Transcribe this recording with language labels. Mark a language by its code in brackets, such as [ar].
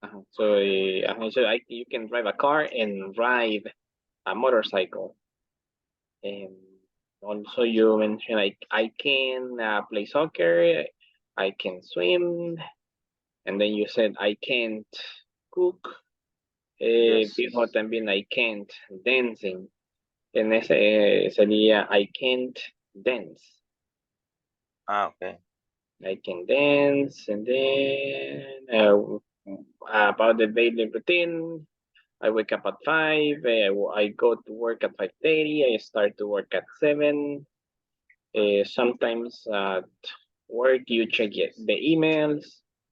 [en] So you can drive a car and ride a motorcycle. And also you mentioned I can play soccer, I can swim, and then you said I can't cook. Yes. [es] Dijo también [en] I can't dancing. [es] En ese sería [en] I can't dance. Okay. I can dance, and then about the daily routine. I wake up at 5. I go to work at 5:30. I start to work at 7. Sometimes at work you check the emails.